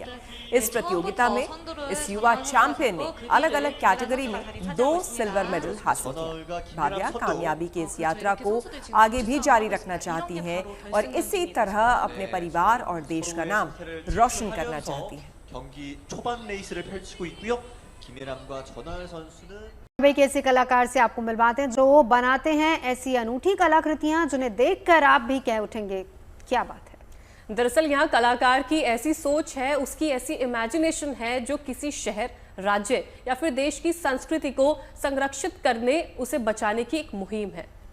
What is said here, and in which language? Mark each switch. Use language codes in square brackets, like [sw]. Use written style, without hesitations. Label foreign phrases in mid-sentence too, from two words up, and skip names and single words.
[hi] इस प्रतियोगिता में इस युवा चैंपियन ने अलग अलग कैटेगरी में 2 [en] silver medal [hi] हासिल किया। भाव्या कामयाबी की इस यात्रा को आगे भी जारी रखना चाहती हैं और इसी तरह अपने परिवार और देश का नाम रोशन करना चाहती हैं। [ko] 경기 초반 레이스를 펼치고 있고요. 김예람과 전하열 선수는 [hi] भाई कैसे कलाकार से आपको मिलवाते हैं जो बनाते हैं ऐसी अनूठी कलाकृतियां जिन्हें देखकर आप भी कह उठेंगे क्या बात है। दरअसल यहाँ कलाकार की ऐसी सोच है, उसकी ऐसी इमेजिनेशन है जो किसी शहर, राज्य या फिर देश की संस्कृति को संरक्षित करने, उसे बचाने की एक मुहिम है।